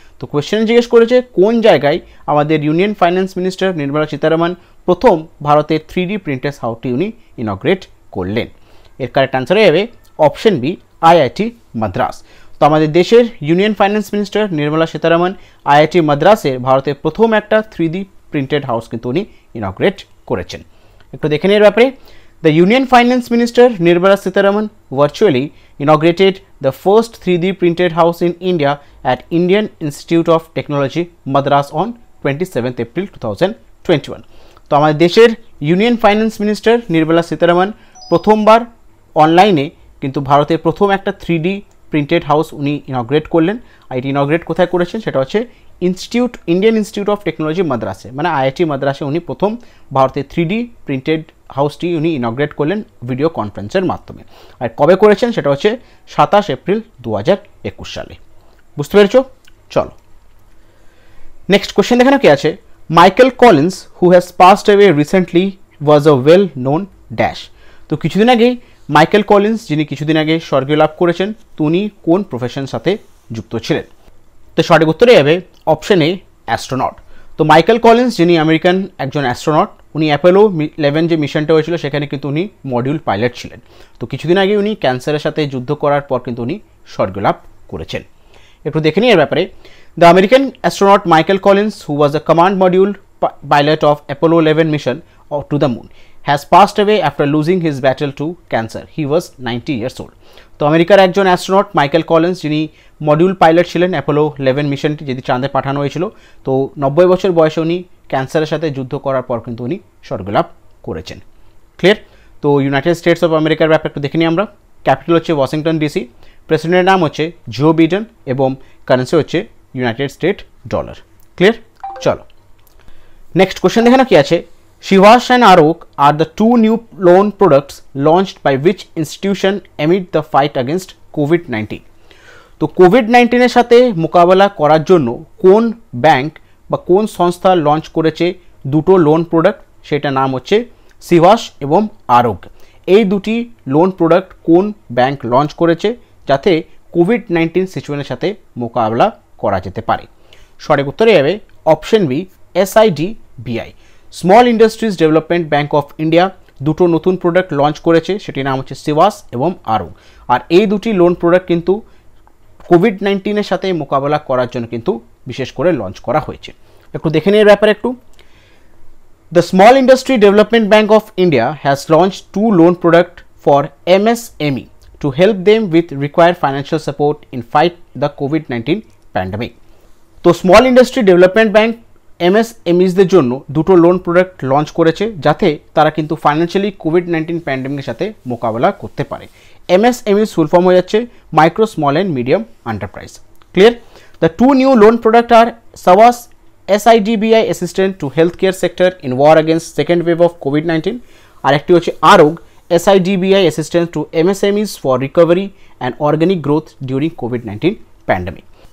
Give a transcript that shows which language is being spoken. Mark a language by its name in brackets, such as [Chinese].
[Bangla] তো কোয়েশ্চেন জিজ্ঞেস করেছে কোন জায়গায় আমাদের union finance minister Nirmala Sitharaman প্রথম ভারতের 3D প্রিন্টেড হাউসটি উনি ইনগ্রেট করলেন। এর কারেক্ট অ্যান্সার হয়ে যাবে অপশন বি, IIT মাদ্রাস। তো আমাদের দেশের union finance minister Nirmala Sitharaman IIT মাদ্রাসের ভারতের প্রথম একটা 3D প্রিন্টেড হাউস কিন্তু উনি ইনগ্রেট করেছেন। একটু দেখে নিয়ে এর ব্যাপারে। [English] The Union Finance Minister Nirmala Sitharaman virtually inaugurated the first 3D printed house in India at Indian Institute of Technology, Madras on 27 April 2021. [Bangla] তো আমাদের দেশের union finance minister Nirmala Sitharaman প্রথমবার অনলাইনে কিন্তু ভারতের প্রথম একটা 3D প্রিন্টেড হাউস উনি ইনগ্রেট করলেন। এটি ইনগ্রেট কোথায় করেছেন? সেটা হচ্ছে ইন্ডিয়ান ইনস্টিটিউট অফ টেকনোলজি মাদ্রাসে, মানে IIT মাদ্রাসে উনি প্রথম ভারতের 3D প্রিন্টেড হাউসটি উনি ইনগ্রেট করলেন ভিডিও কনফারেন্সের মাধ্যমে। আর কবে করেছেন? সেটা হচ্ছে 27 এপ্রিল 2021 সালে। বুঝতে পেরেছো? চলো, নেক্সট কোয়েশ্চেন দেখানো কি আছে। [English] Michael Collins who has passed away recently was a well known dash. [Bangla] তো কিছুদিন আগেই মাইকেল কলিন্স, যিনি কিছুদিন আগে স্বর্গীয় লাভ করেছেন, তো উনি কোন প্রফেশনের সাথে যুক্ত ছিলেন? তো সঠিক উত্তরে যাবে অপশন এ, অ্যাস্ট্রোনট। তো মাইকেল কলিন্স যিনি আমেরিকান একজন অ্যাস্ট্রোনট, উনি অ্যাপোলো 11 যে মিশনটা হয়েছিল সেখানে কিন্তু উনি মডিউল পাইলট ছিলেন। তো কিছুদিন আগে উনি ক্যান্সারের সাথে যুদ্ধ করার পর কিন্তু উনি স্বর্গলাভ করেছেন। একটু দেখে নিই এর ব্যাপারে। [English] The American astronaut Michael Collins, who was the command module pilot of Apollo 11 mission to the moon, has passed away after losing his battle to cancer. He was 90 years old. [Bangla] তো আমেরিকার একজন অ্যাস্ট্রোনট মাইকেল কলিন্স, যিনি module pilot ছিলেন Apollo 11 মিশনটি যেটি চাঁদে পাঠানো হয়েছিল, তো 90 বছর বয়সে উনি ক্যান্সারের সাথে যুদ্ধ করার পর কিন্তু উনি স্বর্গলাভ করেছেন। ক্লিয়ার? তো ইউনাইটেড স্টেটস অফ আমেরিকার ব্যাপারে একটু দেখে নিই আমরা। ক্যাপিটাল হচ্ছে ওয়াশিংটন ডিসি, প্রেসিডেন্টের নাম হচ্ছে জো বিডেন এবং কারেন্সি হচ্ছে ইউনাইটেড স্টেট ডলার। ক্লিয়ার? চলো নেক্সট কোশ্চেন দেখে না কি আছে। [English] Shivash and Arok are the two new loan products launched by which institution amid the fight against COVID-19? [Bangla] তো কোভিড-19 এর সাথে মোকাবেলা করার জন্য কোন ব্যাংক বা কোন সংস্থা লঞ্চ করেছে দুটো লোন প্রোডাক্ট, সেটা নাম হচ্ছে শিভাস এবং আরোগ। এই দুটি লোন প্রোডাক্ট কোন ব্যাংক লঞ্চ করেছে যাতে কোভিড-19 সিচুয়েশনের সাথে মোকাবেলা করা যেতে পারে? সঠিক উত্তরে যাবে option B, SIDBI। Small industries development bank of India দুটো নতুন প্রোডাক্ট লঞ্চ করেছে, সেটির নাম হচ্ছে শিভাস এবং আরোগ। আর এই দুটি লোন প্রোডাক্ট কিন্তু কোভিড-19 এর সাথে মোকাবেলা করার জন্য কিন্তু বিশেষ করে লঞ্চ করা হয়েছে। একটু দেখে নিয়ে ব্যাপারে একটু। [English] The Small Industry Development Bank of India has launched two loan products for MSME to help them with required financial support in fight the COVID-19 pandemic. [Bangla] তো স্মল ইন্ডাস্ট্রি ডেভেলপমেন্ট ব্যাংক MSMEসদের জন্য দুটো লোন প্রোডাক্ট লঞ্চ করেছে যাতে তারা কিন্তু financially COVID-19 প্যান্ডেমিকের সাথে মোকাবেলা করতে পারে। MSME ফুল ফর্ম হয়ে যাচ্ছে micro small and medium enterprise. Clear? [English] The two new loan product R সাওয়াস SIDBI assistant to health care sector in war against second wave of COVID-19, আর একটি হচ্ছে আরোগ SIDBI assistance two MSMEs for recovery and organic growth during COVID-19 pandemic.